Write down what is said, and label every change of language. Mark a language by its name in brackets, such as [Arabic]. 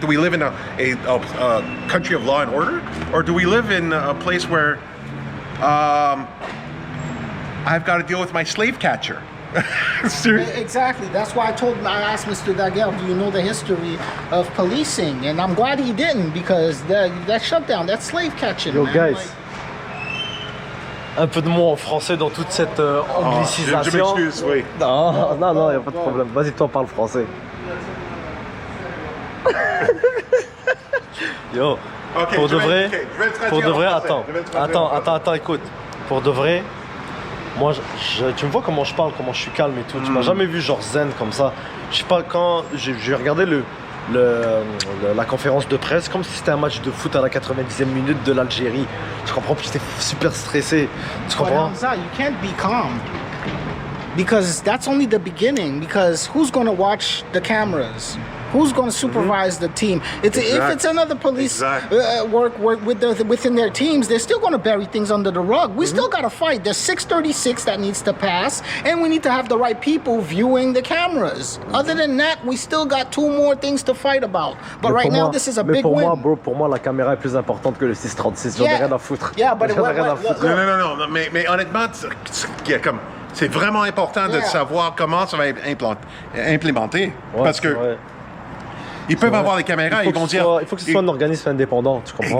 [English] Do we live in a country of law and order? Or do we live in a place where I've got to deal with my slave catcher? Exactly. That's why I asked Mr. Daguerre, do you know the history of policing? And I'm glad he didn't, because that shutdown, that slave catching. Yo, man, guys. like, [French] Un peu de mots en français dans toute cette anglicisation. Je m'excuse, oui. Non, il n'y a pas de problème. Vas-y, toi, parle français. Yo, Ok, pour de vrai, je vais le traduire en français. attends, écoute. Pour de vrai, moi, tu me vois comment je parle, comment je suis calme et tout. Tu m'as jamais vu genre zen comme ça. Je sais pas, quand j'ai regardé la conférence de presse comme si c'était un match de foot à la 90e minute de l'Algérie. Tu comprends? Puis j'étais super stressé. Tu comprends? [English] Hamza, you can't be calm, because that's only the beginning. Because who's going to watch the cameras? Who's going to supervise the team? If it's another police work within their teams, they're still going to bury things under the rug. We still got to fight. There's 636 that needs to pass, and we need to have the right people viewing the cameras. Other than that, we still got 2 more things to fight about. But right now, this is a big win. [French] Pour moi, la caméra est plus importante que le 636. J'en ai rien à foutre. [English] Yeah, but [French] J'en ai rien à foutre. Non, mais honnêtement, c'est vraiment important de savoir comment ça va être implémenté. Ouais, parce que ils peuvent avoir des caméras, ils vont dire... Il faut que ce soit un organisme indépendant, tu comprends?